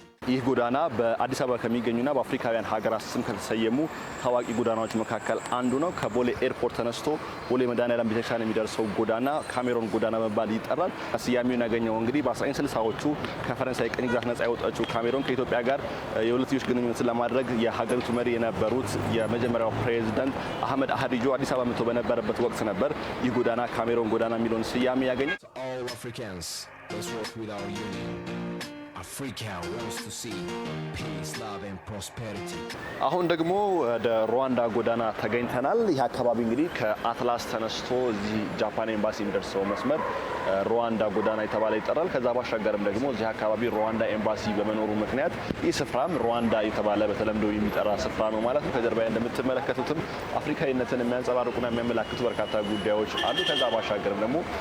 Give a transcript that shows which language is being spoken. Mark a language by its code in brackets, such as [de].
[am] ይህ ጎዳና በአዲስ አበባ ከሚገኙና በአፍሪካውያን ሀገራት ስም ከተሰየሙ ታዋቂ ጎዳናዎች መካከል አንዱ ነው። ከቦሌ ኤርፖርት ተነስቶ ቦሌ መድኃኔዓለም ቤተክርስቲያን የሚደርሰው ጎዳና ካሜሮን ጎዳና በመባል ይጠራል። ስያሜውን ያገኘው እንግዲህ በ1960ዎቹ ከፈረንሳይ ቅኝ ግዛት ነጻ የወጣችው ካሜሮን ከኢትዮጵያ ጋር የሁለትዮሽ ግንኙነትን ለማድረግ የሀገሪቱ መሪ የነበሩት የመጀመሪያው ፕሬዝዳንት አህመድ አህዲጆ አዲስ አበባ መጥተው በነበረበት ወቅት ነበር ይህ ጎዳና ካሜሮን ጎዳና የሚለውን ስያሜ ያገኘው። [en] Let's work with our union. Africa wants to see peace, love and prosperity. [am] አሁን ደግሞ ወደ ሩዋንዳ ጎዳና ተገኝተናል። ይህ አካባቢ እንግዲህ ከአትላስ ተነስቶ እዚህ ጃፓን ኤምባሲ የሚደርሰው መስመር ሩዋንዳ ጎዳና የተባለ ይጠራል። ከዛ ባሻገርም ደግሞ እዚህ አካባቢ ሩዋንዳ ኤምባሲ በመኖሩ ምክንያት ይህ ስፍራም ሩዋንዳ የተባለ በተለምዶ የሚጠራ ስፍራ ነው ማለት ነው። ከጀርባ እንደምትመለከቱትም አፍሪካዊነትን የሚያንጸባርቁና የሚያመላክቱ በርካታ ጉዳዮች አሉ። ከዛ ባሻገርም ደግሞ